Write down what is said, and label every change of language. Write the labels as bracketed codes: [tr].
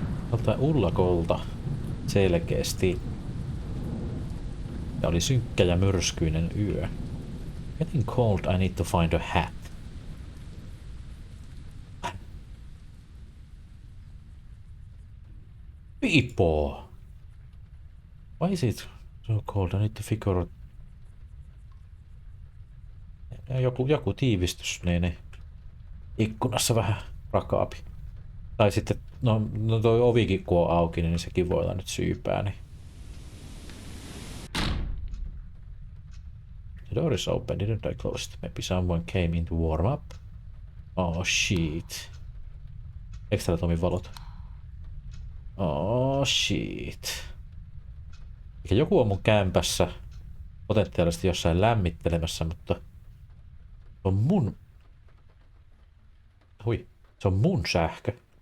[fi] Tältä Ullakolta selkeästi. Ja oli synkkä ja myrskyinen yö. [en] Getting cold, I need to find a hat. Pipo! Why is it so cold? I need to figure out... [fi] Joku tiivistys, niin ikkunassa vähän rakaapi. Tai sitten, no toi ovikin kun on auki, niin sekin voi olla nyt syypää, niin... [en] The door is open, didn't I close it? Maybe someone came in to warm up. Oh shit. [fi] Eikö täällä toimi valot? [en] Oh shit. [fi] Eikä joku on mun kämpässä potentiaalisesti jossain lämmittelemässä, mutta se on mun... Hui, se on mun sähkö.